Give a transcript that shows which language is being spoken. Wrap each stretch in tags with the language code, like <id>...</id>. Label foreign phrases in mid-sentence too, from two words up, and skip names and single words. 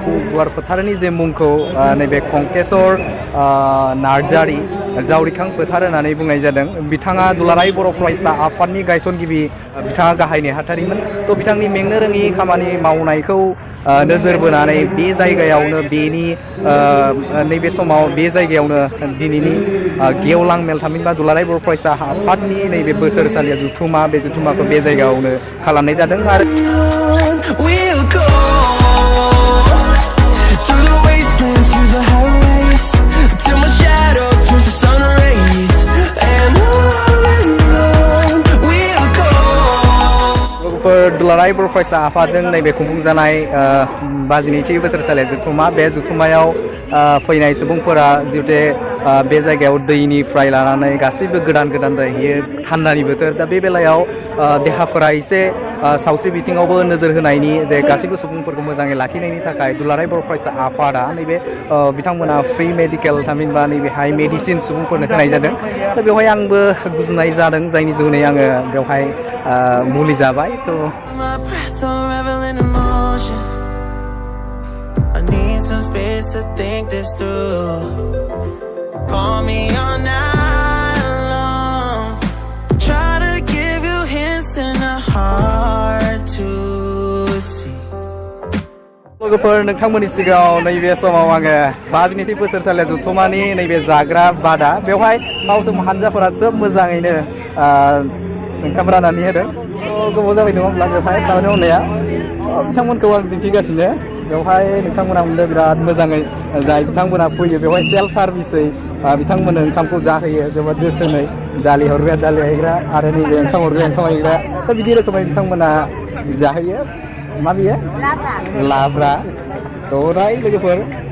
<brx>गुवार फोथारनि जे मुंखौ नैबे कंकेशर नार्जारि जावरिखां फोथार होननानै बुंनाय जादों बिथाङा दुलाराय बर' फरायसा आफादनि गायसनगिरि बिथाङा गाहाय नेहाथारिमोन थ' बिथांनि मेंनो रोङि खामानि मावनायखौ नोजोर बोनानै बे जायगायावनो बेनि नैबे समाव बे जायगायावनो दिनैनि गेवलां मेल थामहिनबा दुलाराय बर' फरायसा आफादनि नैबे बोसोरसालिया जुथुमा बे जुथुमाखौ बे जायगायावनो खालामनाय जादों आरो</brx> <en>We'll go through the wastelands, through the highways, till my shadow turns to sun rays, and on we'll go.</en> <brx>लोगोफोर दुलाराय बर' फरायसा आफादजों नैबे खुंफुंजानाय 52थि बोसोरसालिया जुथुमा बे जुथुमायाव फैनाय सुबुंफोरा जिहुते बे जायगायाव दैनिफ्राय लानानै गासैबो गोदान जाहैयो थान्दानि बोथोर दा बे बेलायाव देहाफोरा एसे सावस्रि बिथिङावबो नोजोर होनायनि जे गासैबो सुबुंफोरखौ मोजाङै लाखिनायनि थाखाय दुलाराय बर' फरायसा आफादा नैबे बिथांमोना</brx> <en>free medical</en> <brx>थामहिनबा नैबेहाय मेडिसिन सुबुंफोरनो होनाय जादों दा बेवहाय आंबो गुजुनाय जादों जायनि जुनै आङो बेवहाय मुलि जाबाय थ'</brx> <en>some space to think this through. Call me all night long. Try to give you hints and a heart to see.</en> <brx>लोगोफोर नोंथांमोननि सिगाङाव नैबे समाव आङो 52थि बोसोरसालिया जुथुमानि नैबे जाग्रा बादा बेवहाय मावसोम हानजाफोरा जोब मोजाङैनो ओंखाम राननानै होदों गोबाव जाबाय नङा होमब्ला बेवहाय खामानि मावनाया बिथांमोनखौ आं दिन्थिगासिनो बेवहाय नोंथांमोना मोनदों बिराद मोजाङै जाय बिथांमोना फैयो बेवहाय</brx> <en>self service</en> <brx>बिथांमोननो ओंखामखौ जाहोयो जोबोद जोथोनै दालि हरग्राया दालि हैग्रा आरो नैबे ओंखाम हरग्राया ओंखाम हैग्रा दा बिदि रोखोमै बिथांमोना जाहोयो मा बियो लाब्रा दराय लोगोफोर</brx>